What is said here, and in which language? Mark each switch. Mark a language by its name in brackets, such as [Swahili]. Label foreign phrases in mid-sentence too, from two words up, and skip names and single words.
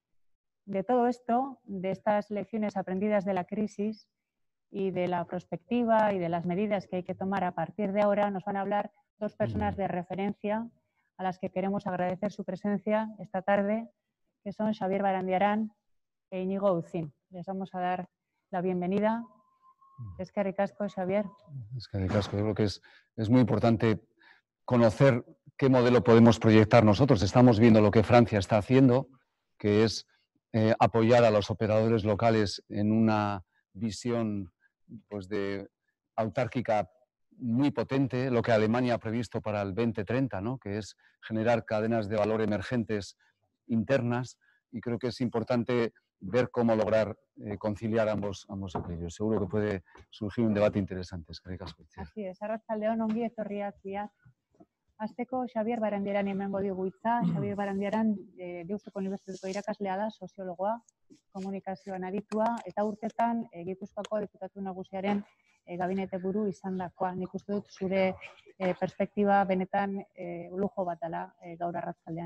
[Spanish] De todo esto, de estas lecciones aprendidas de la crisis y de la perspectiva y de las medidas que hay que tomar a partir de ahora, nos van a hablar dos personas de referencia a las que queremos agradecer su presencia esta tarde, que son Xabier Barandiarán e Íñigo Ucín. Les vamos a dar la bienvenida. [Basque] Eskerrik asko, Xabier. Eskerrik asko. [Spanish] Yo creo que es muy importante conocer qué modelo podemos proyectar nosotros. Estamos viendo lo que Francia está haciendo, que es apoyar a los operadores locales en una visión pues, de autárquica muy potente, lo que Alemania ha previsto para el 2030, ¿no? Que es generar cadenas de valor emergentes internas, y creo que es importante ver cómo lograr conciliar ambos aquellos. Seguro que puede surgir un debate interesante. Así es, [Basque] arratsaldeon, ongi etorriak biak. Hasteko Xabier Barandiaran emango digu hitza. Xabier Barandiaran Deustuko Unibertsitateko irakaslea da, soziologoa, komunikazioan aditua, eta urtetan Gipuzkoako Diputatu Nagusiaren gabinete buru izandakoa. Nik uste dut zure perspektiba benetan lujo bat dela gaur arratsaldean.